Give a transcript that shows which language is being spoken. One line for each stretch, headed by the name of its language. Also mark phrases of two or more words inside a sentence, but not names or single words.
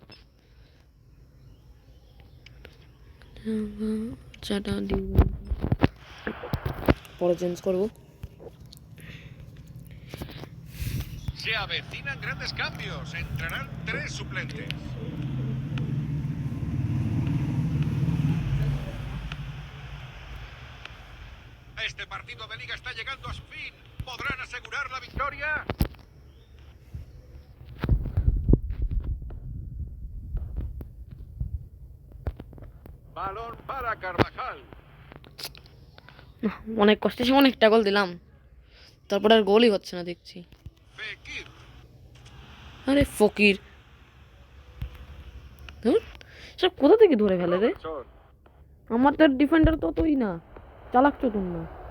Bangla: চাটা দিব, পরে চেঞ্জ করবো।
Spanish: Se avecinan grandes cambios. Entrarán 3 suplentes. Este partido de liga está llegando a su fin. ¿Podrán asegurar la victoria? Balón para Carvajal.
Bangla: অনেক কষ্টে সে অনেকটা গোল দিলাম, তারপর আর গোলই হচ্ছে না দেখছি। Fekir. আরে ফকির, ধুর, সব কোথা থেকে ধরে ফেলে রে। Robertson. আমাদের ডিফেন্ডার ততই না চালাক চতুর না।